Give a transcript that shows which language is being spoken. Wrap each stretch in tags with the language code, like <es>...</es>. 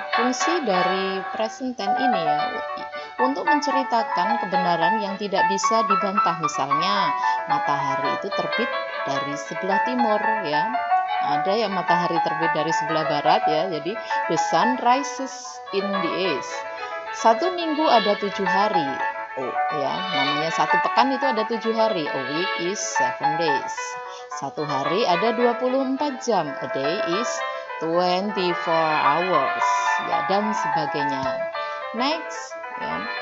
<id>Fungsi dari present tense ini ya untuk menceritakan kebenaran yang tidak bisa dibantah. Misalnya, matahari itu terbit dari sebelah timur ya. Ada yang matahari terbit dari sebelah barat ya.</id> <en>Jadi the sun rises in the east.</en> <id>Satu minggu ada 7 hari. Oh ya, namanya satu pekan itu ada 7 hari.</id> <en>A week is 7 days.</en> <id>Satu hari ada 24 jam.</id> <en>A day is 24 hours.</en> <id>Ya, dan sebagainya. Next, ya.</id>